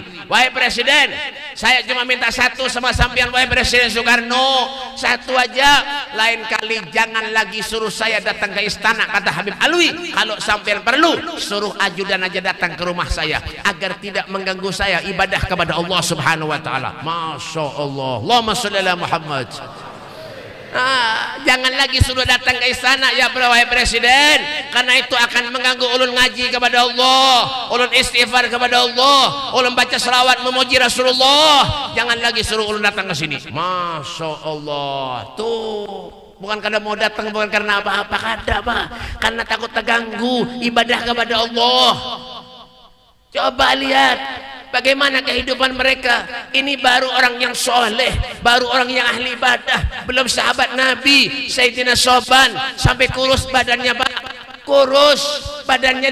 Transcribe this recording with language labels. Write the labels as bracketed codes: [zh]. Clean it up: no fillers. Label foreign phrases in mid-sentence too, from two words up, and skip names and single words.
[id] Wahai Presiden, saya cuma minta satu sama sampean wahai Presiden Soekarno, satu aja. Lain kali jangan lagi suruh saya datang ke istana, kata Habib Alwi. Kalau sampean perlu, suruh ajudan aja datang ke rumah saya agar tidak mengganggu saya ibadah kepada Allah [ar] سبحانه وتعالى. ما شاء الله. اللهم صل على محمد. [id] Jangan lagi suruh datang ke istana ya wahai Presiden, karena itu akan mengganggu ulun ngaji kepada Allah, ulun istighfar kepada Allah, ulun baca selawat memuji Rasulullah. Jangan lagi suruh ulun datang ke sini. [ar] ما شاء الله. [id] Tuh bukan karena mau datang, bukan karena apa-apa, kada Pak, karena takut terganggu ibadah kepada Allah. Coba lihat bagaimana kehidupan mereka. Ini baru orang yang soleh, baru orang yang ahli ibadah, belum sahabat Nabi Sayyidina Soban sampai kurus badannya Pak, kurus badannya.